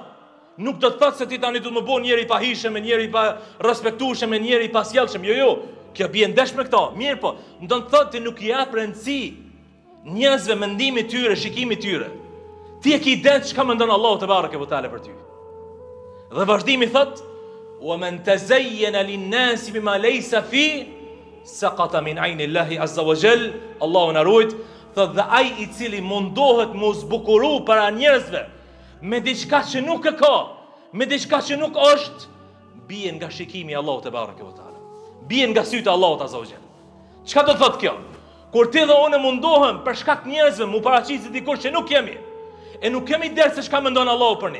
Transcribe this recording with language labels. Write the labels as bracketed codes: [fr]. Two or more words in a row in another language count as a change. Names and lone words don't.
[sq] Nuk do të thotë se ti tani do të më bëj njëri i pahishëm, njëri i pa respektueshëm, njëri i pasjellshëm. Jo, kjo bie ndesh me këto. Mirë po, do të thotë ti nuk i jap rëndësi njerëzve mendimit tyre, shikimit tyre. Ti e ke ide çka mendon Allahu [ar] تبارك وتعالى [sq] për ty. Dhe vazhdimi thot: [ar] "ومن تزين للناس بما ليس في سقط من عين الله عز وجل." [sq] Allahu na ruaj, thot dhe ai i cili mundohet mos zbukuru para njerëzve me diçka që nuk e ka, me diçka që nuk është, bie nga shikimi i Allahut [ar] تبارك وتعالى. [sq] Bie nga sytë e Allahut [ar] عز وجل. [sq] Çka do të thot kjo? Kur ti dhe unë mundohem për shkak njerëzve mu paraqitet dikush që nuk kemi, e nuk kemi derë se çka mendon Allahu për ne.